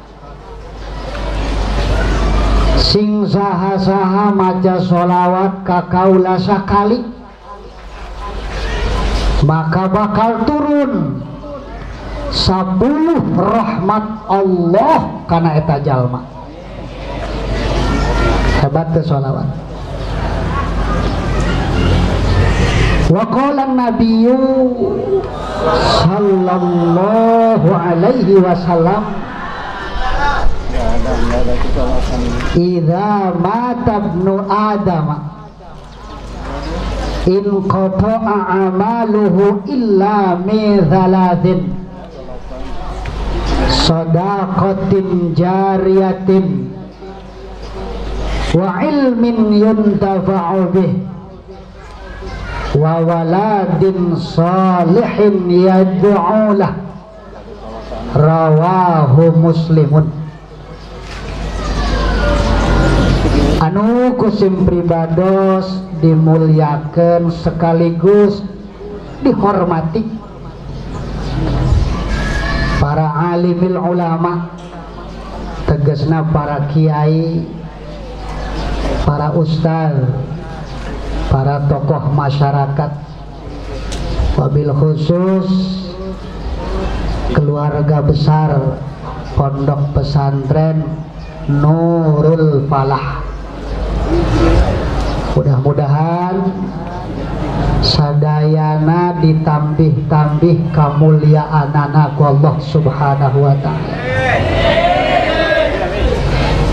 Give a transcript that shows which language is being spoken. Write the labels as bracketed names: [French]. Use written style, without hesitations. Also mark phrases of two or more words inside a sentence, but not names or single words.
[Sundanese] Sing saha-saha maca sholawat ka kaula sakali, maka bakal turun 10 rahmat Allah kana eta jalma. Hebat teh sholawat. [Arabic] وقال النبي صلى الله عليه وسلم, إذا مات ابن آدم انقطع عمله إلا من ثلاث: صدقة جارية وعلم ينتفع به وولد صالح يدعو له. رواه مسلم. [Sundanese] Anu kusim pribados dimuliakan sekaligus dihormati para [Arabic] عالم العلماء, [Sundanese] tegasna para kiai, para ustaz, para tokoh masyarakat, [Arabic] وبالخصوص [Sundanese] keluarga besar Pondok Pesantren Nurul Falah. Mudah-mudahan sadayana ditambih-tambih kamuliaan anak [Arabic] الله سبحانه وتعالى.